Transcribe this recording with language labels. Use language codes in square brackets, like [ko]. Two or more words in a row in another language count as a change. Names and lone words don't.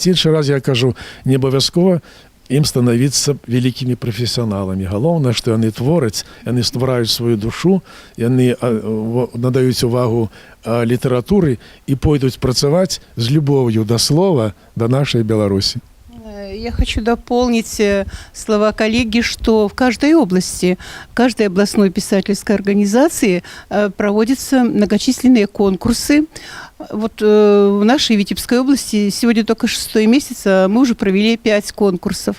[be] Іншы раз я кажу, не абавязкова ім становіцца вялікімі прафесіяналамі. Галоўнае, што яны твораць, яны ствараюць сваю душу, яны надаюць увагу літаратуры і пойдуць працаваць з любоўю да слова, да нашай Беларусі. [ru] Я хочу дополнить слова коллеги, что в каждой области, в каждой областной писательской организации проводятся многочисленные конкурсы. Вот в нашей Витебской области сегодня только 6-й месяц, а мы уже провели 5 конкурсов.